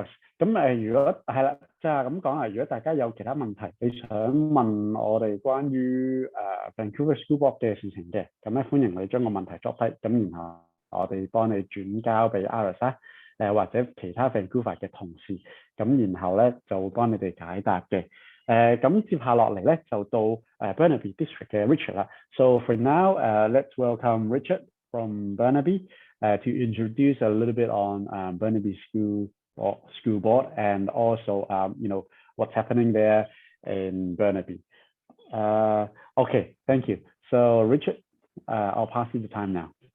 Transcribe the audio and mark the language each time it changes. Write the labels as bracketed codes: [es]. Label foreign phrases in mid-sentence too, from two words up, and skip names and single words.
[yue] 咁如果係啦，即係咁講啊，如果大家有其他問題，你想問我哋關於Vancouver School Board 嘅事情嘅，咁咧歡迎你將個問題作低，咁然後我哋幫你轉交俾 Iris 啦。或者其他 Vancouver 嘅同事，咁然後咧就會幫你哋解答嘅。咁接下落嚟咧就到Burnaby District 嘅 Richard 啦。 [en] So for now, let's welcome Richard from Burnaby to introduce a little bit on Burnaby School Board and also what's happening there in Burnaby. Okay, thank you. So Richard, I'll pass you the time now.